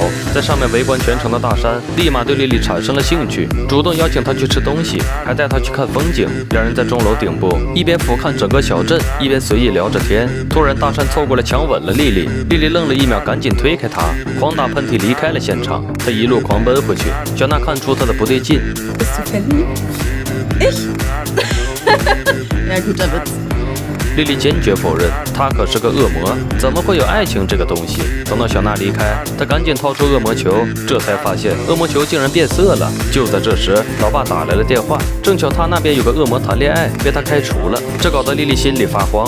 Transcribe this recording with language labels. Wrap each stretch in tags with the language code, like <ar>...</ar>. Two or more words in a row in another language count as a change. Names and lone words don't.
<zh>在上面围观全程的大山立马对莉莉产生了兴趣，主动邀请她去吃东西，还带她去看风景。2人在钟楼顶部一边俯瞰整个小镇，一边随意聊着天。突然大山凑过来强吻了莉莉，莉莉愣了1秒，赶紧推开他，狂打喷嚏离开了现场。他一路狂奔回去，小娜看出他的不对劲。</zh> <de>Bist du verliebt? Ich? Ja, guter Witz。</de> <zh>莉莉坚决否认，她可是个恶魔，怎么会有爱情这个东西？等到小娜离开，她赶紧掏出恶魔球，这才发现恶魔球竟然变色了。就在这时，老爸打来了电话，正巧他那边有个恶魔谈恋爱，被他开除了，这搞得莉莉心里发慌。</zh>